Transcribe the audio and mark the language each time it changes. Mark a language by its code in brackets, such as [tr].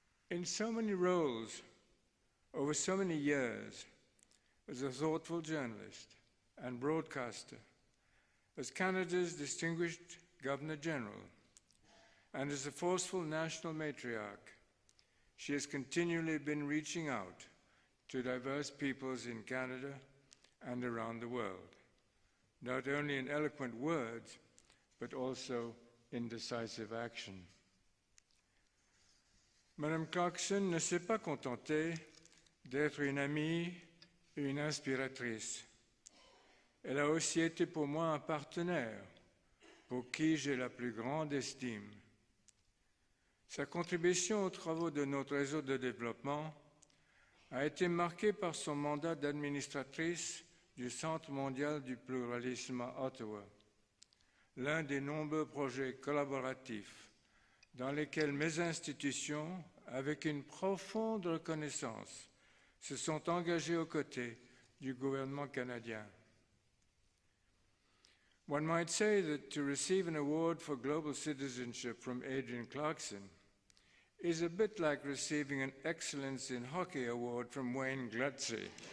[en] In so many roles, over so many years, as a thoughtful journalist and broadcaster, as Canada's distinguished Governor-General, and as a forceful national matriarch, she has continually been reaching out to diverse peoples in Canada and around the world, not only in eloquent words, but also in decisive action. [fr] Madame Clarkson ne s'est pas contentée d'être une amie et une inspiratrice. Elle a aussi été pour moi un partenaire pour qui j'ai la plus grande estime. Sa contribution aux travaux de notre réseau de développement a été marquée par son mandat d'administratrice du Centre mondial du pluralisme à Ottawa, l'un des nombreux projets collaboratifs dans lesquels mes institutions, avec une profonde reconnaissance, se sont engagées aux côtés du gouvernement canadien. [en] One might say that to receive an award for global citizenship from Adrienne Clarkson is a bit like receiving an Excellence in Hockey award from Wayne Gretzky.